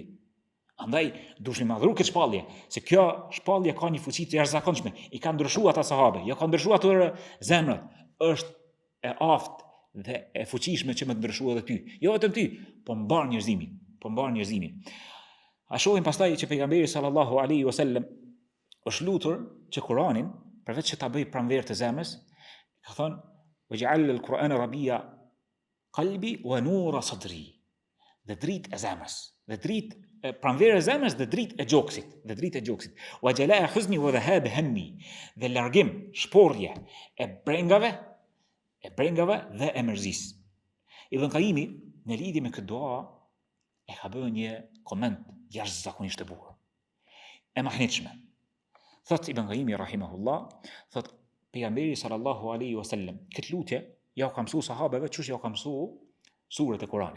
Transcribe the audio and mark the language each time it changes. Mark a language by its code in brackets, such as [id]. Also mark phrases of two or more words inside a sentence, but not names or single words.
[sq] Andaj duhet të madhru këtë shpallje, se kjo shpallje ka një fuqi të jashtëzakonshme, i ka ndryshuar ata sahabe, jo ka ndryshuar ato zemrat, është e aftë dhe e fuqishme që më të ndryshua edhe ty. Jo vetëm ty, po mbar njerëzimin. A shohim pastaj që pejgamberi [ar] صلى الله عليه وسلم [sq] është lutur që Kur'anin, përveç që ta bëj pranverë të zemrës, ka thënë: [ar] "واجعل القرآن ربيع قلبي ونور صدري." [sq] Dhe dritë e zemrës, dhe dritë pranverë e zemrës dhe dritë e gjoksit. [ar] وجلاء حزني وذهاب همي, [sq] dhe largim, shporje e brengave dhe e mërzisë. Ibn Qayyimi në lidhje me këtë dua e ka bërë një koment jashtëzakonisht të bukur. E mahnitshme. Thot Ibn Qayyimi rahimahullah, thot pejgamberi [ar] صلى الله عليه وسلم [sq] këtë lutje ja ka mësuar sahabeve çush ja ka mësuar surët e Kuranit.